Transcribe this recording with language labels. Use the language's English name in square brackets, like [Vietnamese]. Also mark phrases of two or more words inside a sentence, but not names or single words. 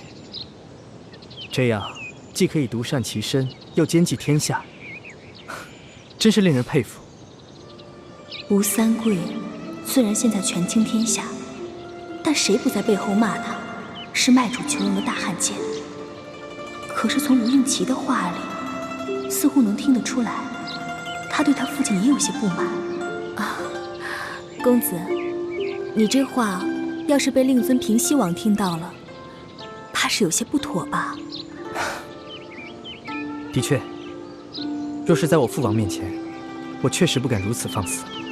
[Chinese] 這樣既可以獨善其身，又兼濟天下，真是令人佩服。吳三桂雖然現在權傾天下，但誰不在背後罵他是賣主求榮的大漢奸？可是從吳應奇的話裡，似乎能聽得出來，他對他父親也有些不滿啊。公子，你這話要是被令尊平西王聽到了，怕是有些不妥吧？的確， 若是在我父王面前，我確實不敢如此放肆。